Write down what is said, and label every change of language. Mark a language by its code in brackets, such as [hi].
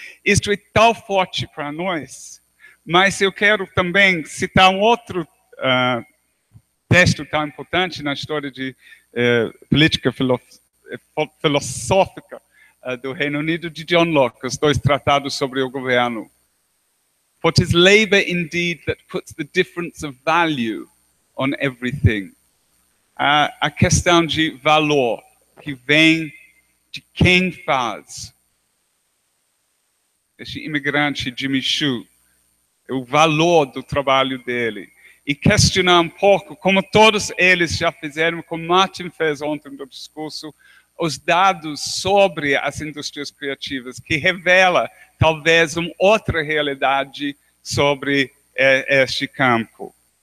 [pt] Isto é tão forte para nós. Mas eu quero também citar um outro texto tão importante na história de política filosófica do Reino Unido, de John Locke, os 2 tratados sobre o governo. [en] For 'tis labor indeed that puts the difference of value on everything. [pt] A questão de valor que vem de quem faz. Esse imigrante Jimmy Choo, o valor do trabalho dele. E questionar um pouco, como todos eles já fizeram, como Martin fez ontem no discurso, os dados sobre as indústrias criativas, que revela talvez uma outra realidade sobre este campo.